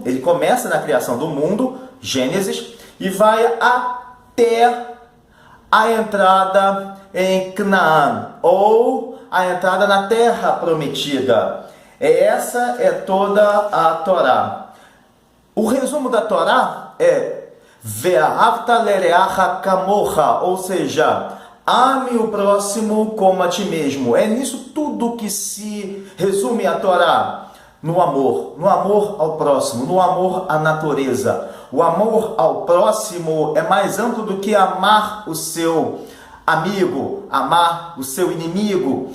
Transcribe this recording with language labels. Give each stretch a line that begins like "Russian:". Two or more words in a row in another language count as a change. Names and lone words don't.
Portuguese: Ele começa na criação do mundo, Gênesis, e vai até a entrada em Canaã, ou a entrada na terra prometida. Essa é toda a Torá. O resumo da Torá é
Hebrew: ואהבת לרעך כמוך,
Portuguese: ou seja, ame o próximo como a ti mesmo. É nisso tudo que se resume a Torá. No amor ao próximo, no amor à natureza. O amor ao próximo é mais amplo do que amar o seu amigo, amar o seu inimigo.